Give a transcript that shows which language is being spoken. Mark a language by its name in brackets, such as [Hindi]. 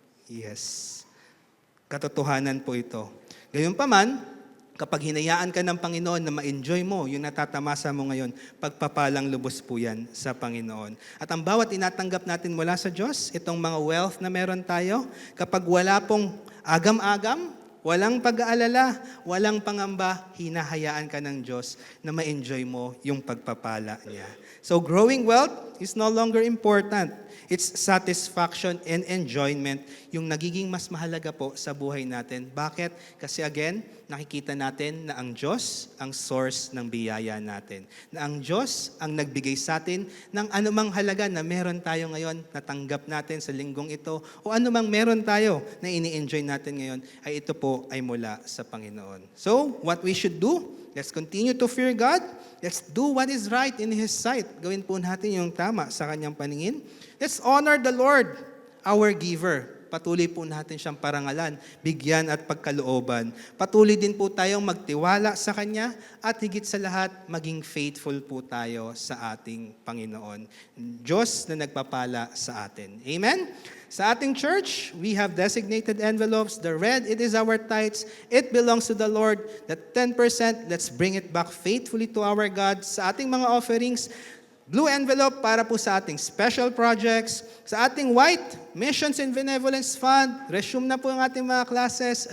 [Filipino] Yes. Katotohanan po ito. Gayunpaman, kapag hinayaan ka ng Panginoon na ma-enjoy mo yung natatamasa mo ngayon, pagpapalang lubos po yan sa Panginoon. At ang bawat inatanggap natin mula sa Diyos, itong mga wealth na meron tayo, kapag wala pong agam-agam, walang pag-aalala, walang pangamba, hinahayaan ka ng Diyos na ma-enjoy mo yung pagpapala niya. [English] So growing wealth is no longer important. It's satisfaction and enjoyment [Filipino] yung nagiging mas mahalaga po sa buhay natin. Bakit? Kasi again, nakikita natin na ang Diyos ang source ng biyaya natin. Na ang Diyos ang nagbigay sa atin ng anumang halaga na meron tayo ngayon, natanggap natin sa linggong ito, o anumang meron tayo na ini-enjoy natin ngayon, ay ito po ay mula sa Panginoon. [English] So, what we should do? Let's continue to fear God. Let's do what is right in His sight. [Filipino] Gawin po natin yung tama sa Kanyang paningin. [English] Let's honor the Lord, our giver. [Filipino] Patuloy po natin siyang parangalan, bigyan at pagkalooban. Patuloy din po tayong magtiwala sa Kanya at higit sa lahat, maging faithful po tayo sa ating Panginoon. Diyos na nagpapala sa atin. Amen? Sa ating [English] church, we have designated envelopes. The red, it is our tithes. It belongs to the Lord. The 10%, let's bring it back faithfully to our God. [Filipino] Sa ating mga offerings, [English] blue envelope [Filipino] para po sa ating [English] special projects. [Filipino] Sa ating white, Missions and Benevolence Fund, resume na po ang ating mga classes.